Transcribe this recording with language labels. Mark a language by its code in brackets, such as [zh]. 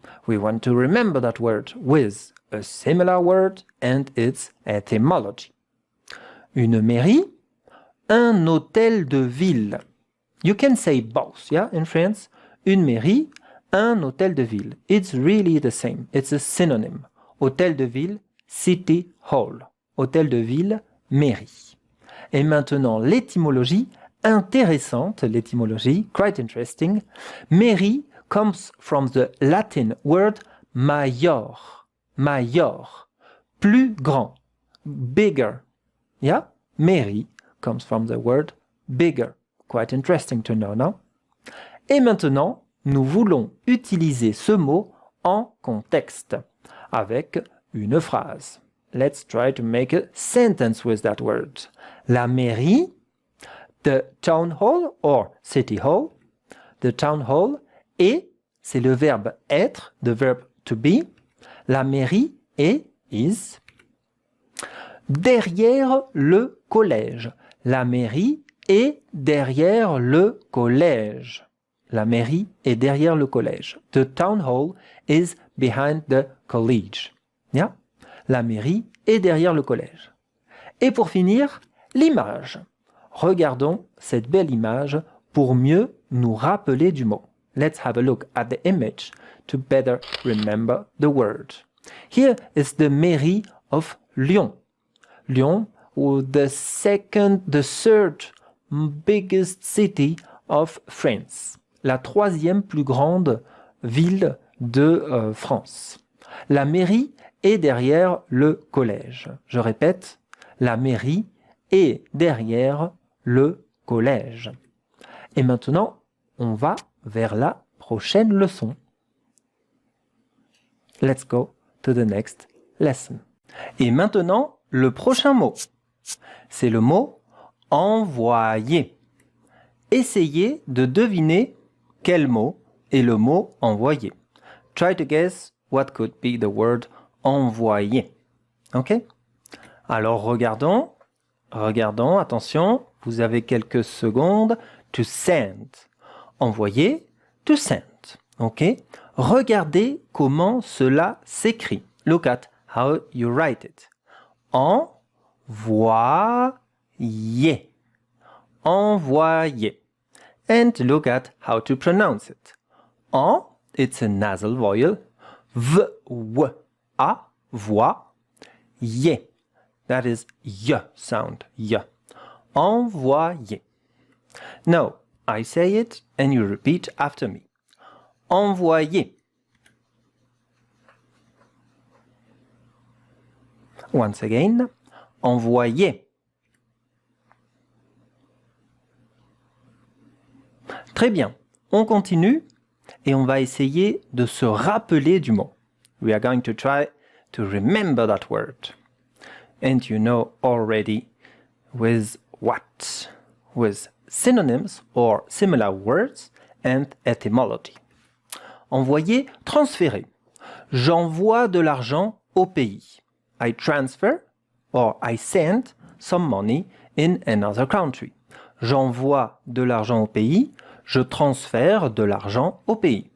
[en] We want to remember that word with a similar word and its etymology. [fr] Une mairie, un hôtel de ville. [en] You can say both, yeah, in France. [fr] Une mairie, un hôtel de ville. [en] It's really the same. It's a synonym. Hôtel de ville, city hall. [fr] Hôtel de ville, mairie. Et maintenant, l'étymologie, intéressante, l'étymologie, [en] quite interesting. Mairie comes from the Latin word major. Major. [fr] Plus grand. [en] Bigger. Yeah? Mairie comes from the word bigger. Quite interesting to know, no? [fr] Et maintenant, nous voulons utiliser ce mot en contexte avec une phrase. [en] Let's try to make a sentence with that word. [fr] La mairie, [en] the town hall or city hall, the town hall, [fr] et, c'est le verbe être, [en] the verb to be, [fr] la mairie est, is, derrière le collège. La mairie est derrière le collège. La mairie est derrière le collège. [en] The town hall is behind the college. Yeah? [fr] La mairie est derrière le collège. Et pour finir, l'image. Regardons cette belle image pour mieux nous rappeler du mot. [en] Let's have a look at the image to better remember the word. Here is the mairie of Lyon. Lyon, the third biggest city of France. [fr] La troisième plus grande ville de France. La mairie est derrière le collège. Je répète, la mairie est derrière le collège. Et maintenant, on va vers la prochaine leçon. [en] Let's go to the next lesson. [fr] Et maintenant, le prochain mot. C'est le mot envoyer. Essayez de deviner quel mot est le mot envoyer. [en] Try to guess what could be the word envoyer. Ok? [fr] Alors regardons, attention, vous avez quelques secondes. [en] To send. [fr] Envoyer, [en] to send. [fr] Ok? Regardez comment cela s'écrit. [en] Look at how you write it. Envoyer. [fr] Envoyer. [en] And look at how to pronounce it. En, it's a nasal vowel. V, w, a, voix. Ye. That is y sound. Y. Envoyer. Now, I say it and you repeat after me. [fr] Envoyer. [en] Once again. Envoyer. [fr] Très bien, on continue et on va essayer de se rappeler du mot. [en] We are going to try to remember that word. And you know already with what? With synonyms or similar words and etymology. [fr] Envoyer, transférer. J'envoie de l'argent au pays. [en] I transfer or I send some money in another country. [fr] J'envoie de l'argent au pays. Je transfère de l'argent au pays.